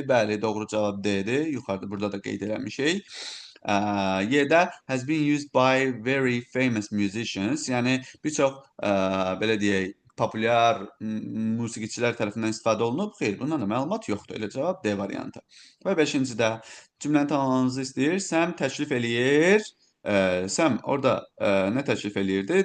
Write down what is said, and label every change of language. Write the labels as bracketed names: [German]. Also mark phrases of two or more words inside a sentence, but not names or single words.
[Azerbaijani] Bəli, doğru cavab D-dir. Yuxarıda burada da qeyd eləmişik. [English] Y-də has been used by very famous musicians. [Azerbaijani] Yəni bir çox belə deyək, populyar musiqiçilər tərəfindən istifadə olunub. Xeyr, bundan da məlumat yoxdur. Elə cavab D variantı. Və 5-cidə cümləni tamamlamanızı istəyir. Sam təklif eləyir. Sam orada nə təklif eləyirdi?